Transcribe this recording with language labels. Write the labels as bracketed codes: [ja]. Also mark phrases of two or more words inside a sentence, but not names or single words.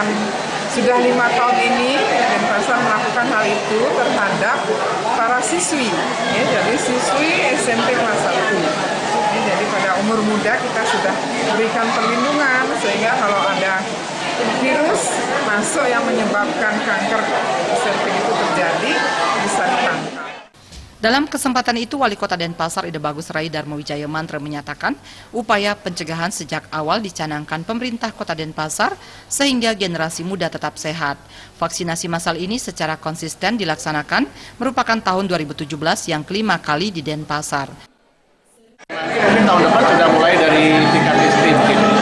[id] Sudah 5 tahun ini Denpasar melakukan hal itu terhadap para siswi, ya, jadi siswi SMP kelas 1. Jadi pada umur muda kita sudah berikan perlindungan sehingga kalau ada virus masuk yang menyebabkan kanker serviks itu terjadi bisa ditangkal. Dalam kesempatan itu, Wali Kota Denpasar Ide Bagus Rai Dharma Wijaya Mantra menyatakan upaya pencegahan sejak awal dicanangkan pemerintah Kota Denpasar sehingga generasi muda tetap sehat. Vaksinasi massal ini secara konsisten dilaksanakan merupakan tahun 2017 yang kelima kali di Denpasar. Mungkin tahun depan sudah mulai dari tingkat SD mungkin.